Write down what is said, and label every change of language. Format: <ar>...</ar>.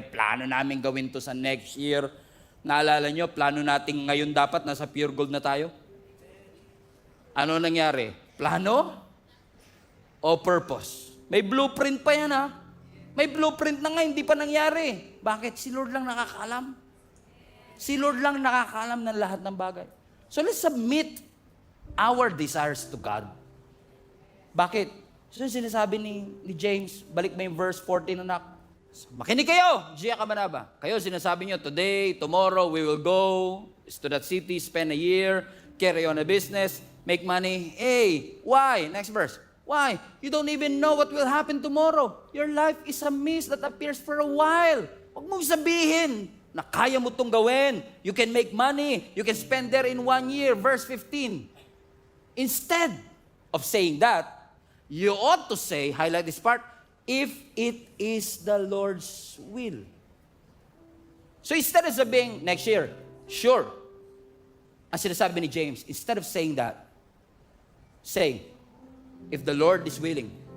<tl>Plano namin gawin to sa next year. Naalala nyo, plano natin ngayon dapat nasa pure gold na tayo? Ano nangyari? Plano o purpose? May blueprint pa yan May blueprint na nga, hindi pa nangyari. Bakit? Si Lord lang nakakaalam. Si Lord lang nakakaalam ng lahat ng bagay.</tl> <en>So let's submit our desires to God.</en> <tl>Bakit? So sinasabi ni James, balik mo yung verse 14 anak, Makinig kayo, Gia Kamanaba. Kayo sinasabi nyo,</tl> <en>today, tomorrow, we will go to that city, spend a year, carry on a business, make money. Hey, why? Next verse. Why? You don't even know what will happen tomorrow. Your life is a mist that appears for a while.</en> <tl>Huwag mong sabihin na kaya mo itong gawin.</tl> <en>You can make money. You can spend there in 1 year. Verse 15. Instead of saying that, you ought to say, highlight this part, if it is the Lord's will. So instead of sabihin, next year, sure.</en> <tl>Ang sinasabi ni James,</tl> <en>instead of saying that, say, if the Lord is willing.</en>